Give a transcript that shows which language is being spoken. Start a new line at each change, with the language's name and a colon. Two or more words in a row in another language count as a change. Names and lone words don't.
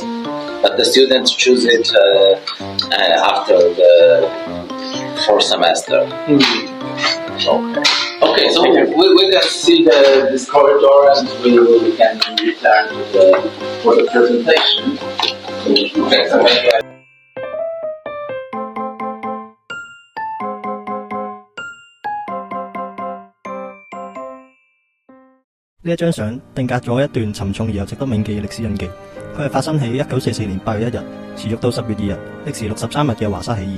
English: But the students choose it after the fourth semester. Okay, so we can see this corridor and we can return for the presentation. Okay, so maybe
Cantonese: 呢一張相定格咗一段沉重而又值得銘記嘅歷史印記。佢係發生喺1944年8月1日，持續到10月2日，歷時63日嘅華沙起義。